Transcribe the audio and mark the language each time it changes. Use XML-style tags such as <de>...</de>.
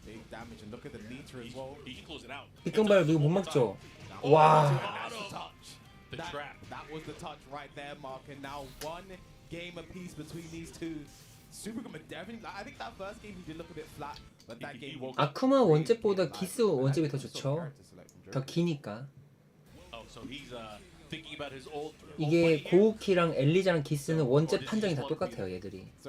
<en>Big damage, and look at the meter as well. He can close it out.</en> <ko>밀강발 이거 못 막죠.</ko> <en>Now,</en> <ko>와.</ko> <en>that's the touch. The trap. That was the touch right there, Mark. And now one game apiece between these two. Super Kuma definitely. I think that first game he did look a bit flat, but that game.</en> <ko>아쿠마 원잽보다 기스 원잽이 더 좋죠. 더 기니까.</ko> <en>Oh, so he's thinking about his old.</en> <ko>이게 고우키랑 엘리자랑 기스는 원잽 판정이 다 똑같아요 얘들이.</ko>